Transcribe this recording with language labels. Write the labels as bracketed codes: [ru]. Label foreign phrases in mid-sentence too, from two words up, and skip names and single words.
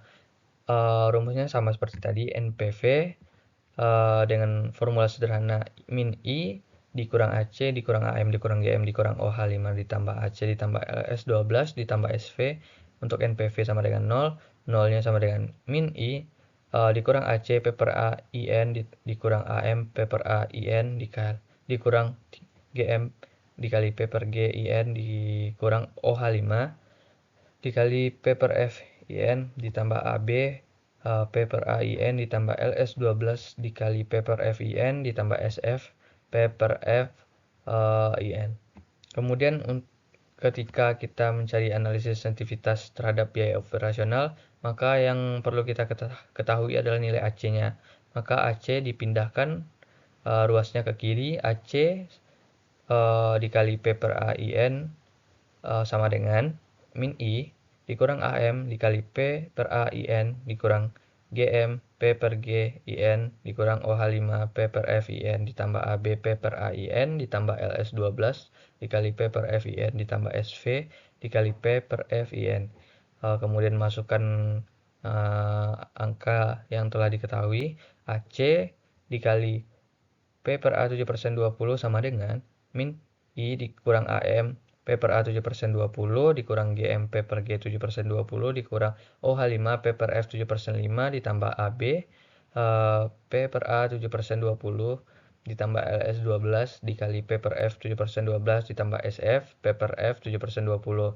[id] Rumusnya sama seperti tadi, NPV dengan formula sederhana min I dikurang AC dikurang AM dikurang GM dikurang OH5 ditambah AC ditambah LS12 ditambah SV. Untuk NPV sama dengan 0 nya sama dengan min I dikurang AC P per A IN dikurang AM P per A IN dikurang GM dikali P per G IN dikurang OH5 dikali P per F IN ditambah AB P per A IN ditambah LS12 dikali P per F IN ditambah SF P per F IN. Kemudian ketika kita mencari analisis sensitivitas terhadap biaya operasional, maka yang perlu kita ketahui adalah nilai AC-nya. Maka AC dipindahkan ruasnya ke kiri, AC dikali P per A IN sama dengan min I dikurang AM dikali P per A IN dikurang GM P per G IN dikurang OH5 P per F IN ditambah AB P per A IN ditambah LS12 dikali P per F IN ditambah SV dikali P per F IN. Kemudian masukkan angka yang telah diketahui. AC dikali P per A 7% 20 sama dengan min I dikurang AM P per A 7% 20 dikurang GM P per G 7% 20 dikurang OH5 P per F 7% 5 ditambah AB P per A 7% 20 ditambah LS12 dikali P per F 7% 12 ditambah SF P per F 7% 20.